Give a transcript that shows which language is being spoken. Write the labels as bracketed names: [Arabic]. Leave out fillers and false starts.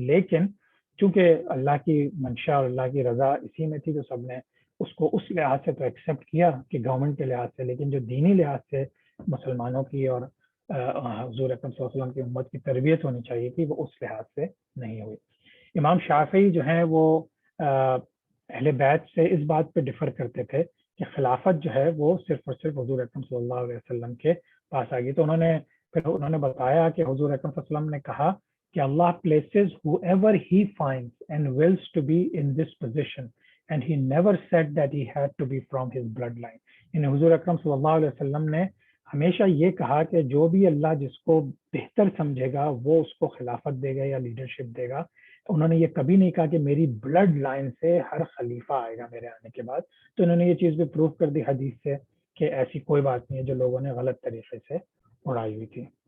[Urdu] لیکن چونکہ اللہ کی منشا اور اللہ کی رضا اسی میں تھی, تو سب نے اس کو اس لحاظ سے تو ایکسیپٹ کیا کہ گورنمنٹ کے لحاظ سے, لیکن جو دینی لحاظ سے مسلمانوں کی اور حضور اکرم صلی اللہ علیہ وسلم کی امت کی تربیت ہونی چاہیے تھی, وہ اس لحاظ سے نہیں ہوئی. امام شافعی جو ہیں وہ اہل بیت سے اس بات پہ ڈفر کرتے تھے کہ خلافت جو ہے وہ صرف اور صرف حضور اکرم صلی اللہ علیہ وسلم کے پاس آ گئی. تو انہوں نے بتایا کہ حضور اکرم صلی اللہ علیہ وسلم نے کہا کہ اللہ [English] places whoever he finds and wills to be in this position, and he never said that he had to be from his bloodline. [Urdu] یعنی حضور اکرم صلی اللہ علیہ وسلم نے ہمیشہ یہ کہا کہ جو بھی اللہ جس کو بہتر سمجھے گا وہ اس کو خلافت دے گا یا لیڈرشپ دے گا. انہوں نے یہ کبھی نہیں کہا کہ میری بلڈ لائن سے ہر خلیفہ آئے گا میرے آنے کے بعد. تو انہوں نے یہ چیز بھی پروف کر دی حدیث سے کہ ایسی کوئی بات نہیں ہے جو لوگوں نے غلط طریقے سے اڑائی ہوئی تھی.